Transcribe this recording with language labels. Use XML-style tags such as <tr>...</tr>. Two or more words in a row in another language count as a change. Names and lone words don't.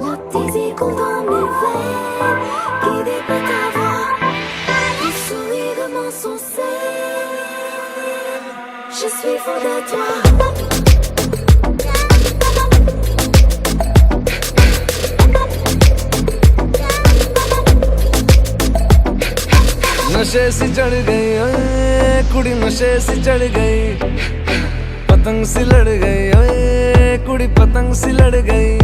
<fr>tes échos dans mes veines, guidés par ta voix. Le sourire de mon sourcil, je suis fou de toi.</fr> <hi>नशे सी चढ़ गई ओए कुड़ी, नशे सी चढ़ गई, पतंग सी लड़ गई ओए कुड़ी, पतंग सी लड़ गई।</hi>